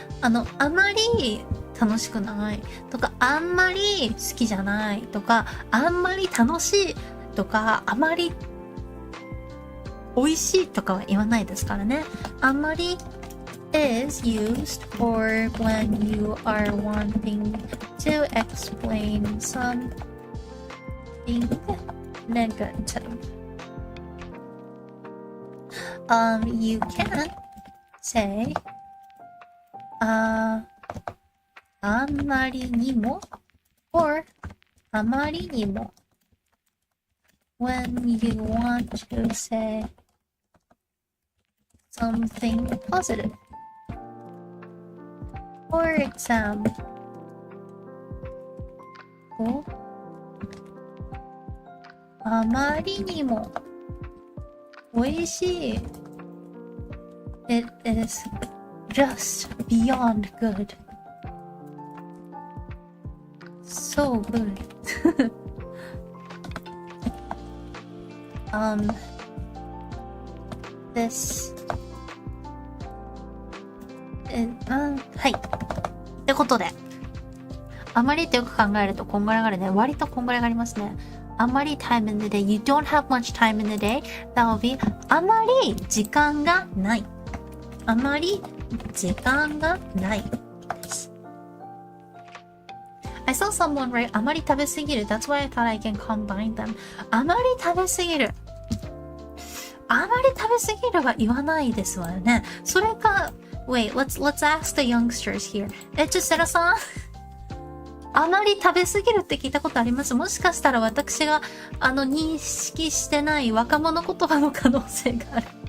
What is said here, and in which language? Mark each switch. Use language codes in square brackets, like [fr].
[ja] あまり楽しくないとか、あんまり好きじゃないとか、あんまり楽しいとか、あまり美味しいとかは言わないですからね。 [en] あんまり is used for when you are wanting to explain something negative. You can say あんまりにも or あまりにも when you want to say something positive. For example, [ja] あまりにも美味しい。 [en] It is just beyond good. So good. This. [ja] はい。ってことで、あまりってよく考えるとこんがらがるね。割とこんがらがりますね。 [en] あまり time in the day. You don't have much time in the day. That will be [ja] あまり時間がない。あまり時間がないです。 [en] I saw someone write [ja] あまり食べすぎる。 [en] That's why I thought I can combine them. [ja] あまり食べすぎる。あまり食べすぎるは言わないですわよね。それか、 [en] wait, let's ask the youngsters here. [ja] セラさんあまり食べすぎるって聞いたことあります？もしかしたら私が、認識してない若者言葉の可能性がある。